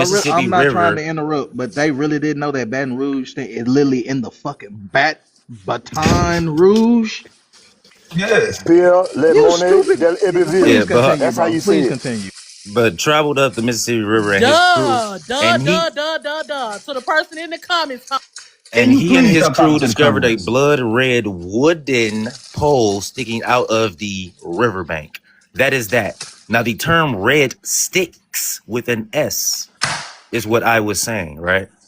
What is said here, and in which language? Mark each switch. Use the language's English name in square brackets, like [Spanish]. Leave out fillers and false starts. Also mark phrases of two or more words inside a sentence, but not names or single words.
[English] I'm Mississippi not trying River. to interrupt, but they really didn't know that Baton Rouge thing is literally in the fucking Baton Rouge. Yes. Pierre Le You Monet stupid. de Yeah, Please Iberville. but continue, That's how bro. you say Please it. continue. traveled up the Mississippi River and his crew, Duh, duh, and he duh, duh, duh, duh. To the person in the comments, Can and you he and please his stop crew talking to the discovered a comments? blood red wooden pole sticking out of the riverbank. That is that. Now, the term red sticks with an S is what I was saying, right?